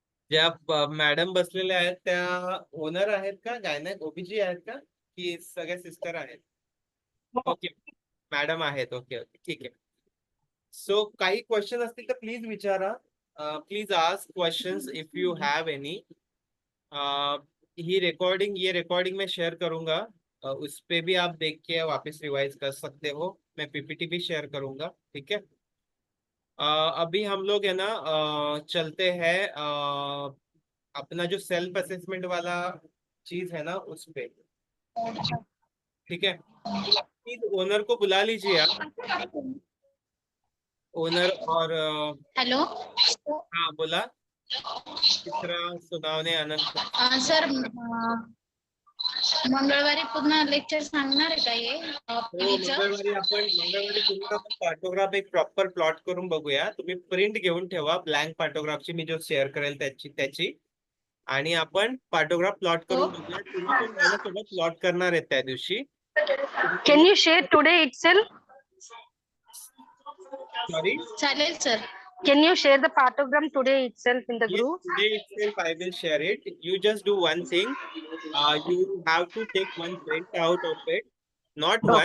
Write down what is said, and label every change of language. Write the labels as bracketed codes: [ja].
[mr] ज्या मॅडम बसलेल्या आहेत त्या ओनर आहेत का, गायनेक ओबीजी आहेत का, की सगळ्या सिस्टर आहेत? ओके, मॅडम आहेत. ओके ओके, ठीक आहे. सो काही क्वेश्चन असतील तर प्लीज विचारा. [en] Please ask questions if you have any. [hi] ये रिकॉर्डिंग मैं शेयर करूंगा. उस पे भी आप देख के वापस रिवाइज कर सकते हो. मैं पीपीटी भी शेयर करूंगा, ठीक है. अभी हम लोग है ना चलते हैं अपना जो सेल्फ असेसमेंट वाला चीज है ना उस पे, ठीक है. प्लीज ओनर को बुला लीजिए आप, ओनर और [en] hello [mr] हाँ बोला. चित्रा सुनावणे अनंत. सर, मंगळवारी पूर्ण लेक्चर सांगणार आहे का हे हो, PV चं? मंगळवारी पूर्ण आपण पार्टोग्राफ एक प्रॉपर प्लॉट करून बघूया. तुम्ही प्रिंट घेऊन ठेवा ब्लँक पार्टोग्राफची, मी जो शेअर करेल त्याची आणि आपण पार्टोग्राफ प्लॉट करून बघूया. तुम्ही पण माझ्यासोबत प्लॉट करणार आहेत त्या दिवशी. [en] Can you share today itself? Sorry, [mr] चालेल sir. [en] Can you share the partogram today itself in the group? today itself I will share it. You just do one thing. You have to take one print out of it, not one.